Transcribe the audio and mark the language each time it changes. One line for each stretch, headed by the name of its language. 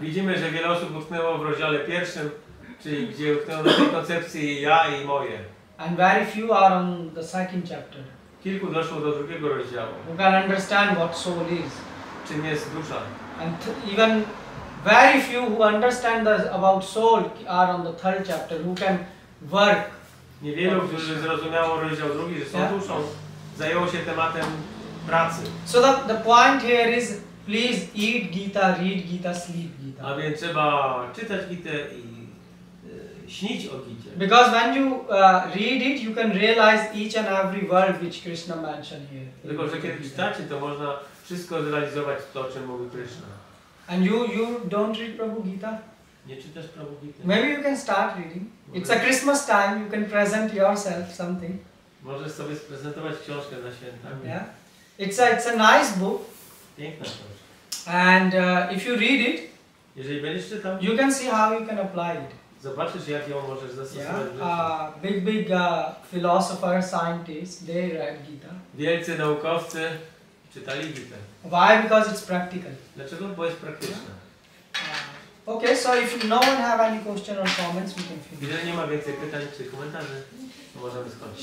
Polish: widzimy, że wiele osób utknęło w rozdziale pierwszym, czyli gdzie utknęło na tej koncepcji ja i moje.
English: And very few are on the second chapter,
Polish: Kilku doszło do drugiego rozdziału.
English: who can understand what soul is.
Polish: Czym jest dusza?
English: And even very few who understand about soul are on the third chapter, who can work.
Polish: Niewielu, którzy zrozumiało rozdział drugi, że są duszą, zajęło się tematem pracy.
English: So the point here is, please eat Gita, read Gita, sleep Gita.
Polish: A więc trzeba czytać Gitę i śnić o Gicie.
English: Because when you read it, you can realize each and every word which Krishna mentioned here.
Polish: Tylko, że kiedy czytacie, to można wszystko zrealizować to, o czym mówi Krishna.
English: And you don't read Prabhu Gita?
Polish: Nie czytasz Prabhu Gity?
English: Maybe you can start reading. It's a Christmas time, you can present yourself something.
Polish: Możesz sobie sprezentować książkę na święta.
English: Yeah. It's a nice book.
Polish: Piękna książka.
English: And if you read it,
Polish: Jeżeli będziesz czytał,
English: you can see how you can apply it.
Polish: zobaczysz, jak ją możesz zastosować w życiu.
English: Big philosophers, scientists, they read Gita.
Polish: Wielcy naukowcy czytali Gitę.
English: Why? Because it's practical.
Polish: Dlaczego? Bo jest praktyczna.
English: Okay, so if no one have any question or comments, we can finish.
Polish: Jeżeli nie ma więcej pytań czy komentarzy, to możemy skończyć.